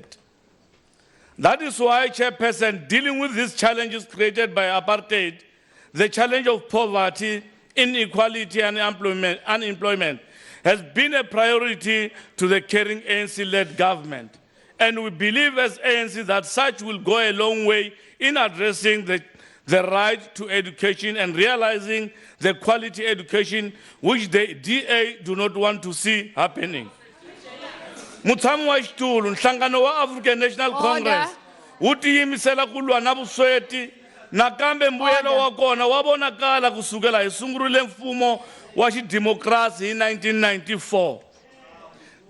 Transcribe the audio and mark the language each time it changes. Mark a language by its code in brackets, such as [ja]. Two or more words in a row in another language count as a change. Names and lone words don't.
[en] That is why, Chairperson, dealing with these challenges created by apartheid, the challenge of poverty, inequality and unemployment has been a priority to the caring ANC-led government. And we believe as ANC that such will go a long way in addressing the right to education and realizing the quality education which the DA do not want to see happening. [ts] Mutshami wa xitulu, nhlangano wa African National Congress wu tiyimisela ku lwa na vusweti nakambe mbuyelo wa kona wa vonakala kusukela hi sungurile mfumo wa xidemokirasi hi 1994.